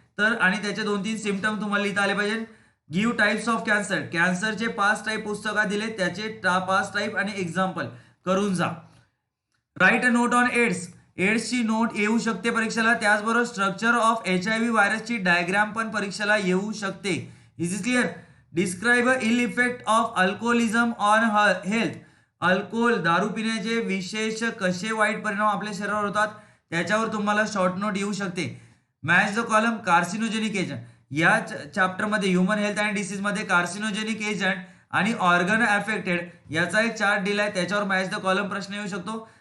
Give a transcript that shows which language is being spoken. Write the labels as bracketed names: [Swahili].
[Marathi] तर आणि त्याचे 2-3 सिम्पटम तुम्हाला लिहिता आले पाहिजे. [English] give types of [Marathi] कॅन्सरचे 5 टाईप पुस्तकात दिले, त्याचे 5 टाईप आणि एक्झाम्पल करून जा. [English] write a note on [Marathi] एड्सची note येऊ शकते परीक्षेला. त्याचबरोबर [English] structure of [Marathi] HIV व्हायरसची डायग्राम पण परीक्षेला येऊ शकते. [English] Is is clear. Describe ill effect of alcoholism on health. [Marathi] Alcohol दारू पिण्याचे विशेष कसे वाईट परिणाम आपल्या शरीरावर होतात त्याच्यावर तुम्हाला शॉर्ट नोट येऊ शकते. [English] Match the column carcinogenic agent. [Marathi] या चॅप्टरमध्ये ह्युमन हेल्थ अँड डिसीज मध्ये कार्सिनोजेनिक एजंट आणि ऑर्गन अफेक्टेड याचा एक चार्ट दिलाय, त्याच्यावर [English] match the column [Marathi] प्रश्न येऊ शकतो.